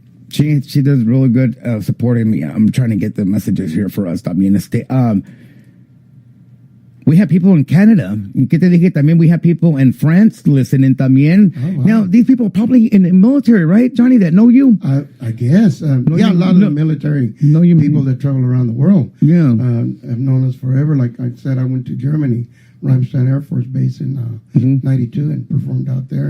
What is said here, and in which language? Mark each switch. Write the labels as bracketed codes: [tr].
[en] She does really good supporting me. I'm trying to get the messages here for us. [es] También [en] we have people in Canada. [es] ¿Qué te dije? También [en] we have people in France listening [es] también. [en] Oh, wow. Now, these people are probably in the military, right, Johnny, that know you? I guess. Yeah, a lot of the military people that travel around the world have known us forever. Like I said, I went to Germany, Ramstein Air Force Base in 92 and performed out there.